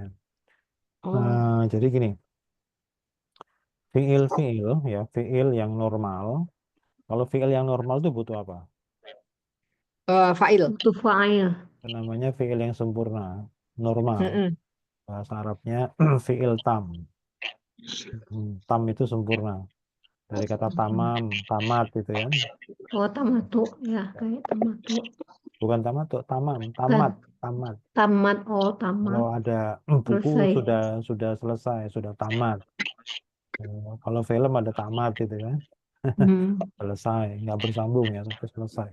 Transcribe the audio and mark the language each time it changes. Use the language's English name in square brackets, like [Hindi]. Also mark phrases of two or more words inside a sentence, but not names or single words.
[Indonesian] Oh, Jadi gini, fiil ya, fiil yang normal. Kalau fiil yang normal itu butuh apa? fa'il. Itu fa'il. Namanya fiil yang sempurna, normal. Bahasa Arabnya [Arabic] فعل تام. [Indonesian] Tam itu sempurna. Dari kata tamam, tamat itu ya. Oh, tamatu. Ya, kayak tamatu. Bukan tamat, tamam, Kan, tamat. tamat. Oh, tamat. Kalau ada buku Selesai. sudah selesai, sudah tamat. Kalau film ada tamat gitu kan, selesai, nggak bersambung ya, tapi selesai.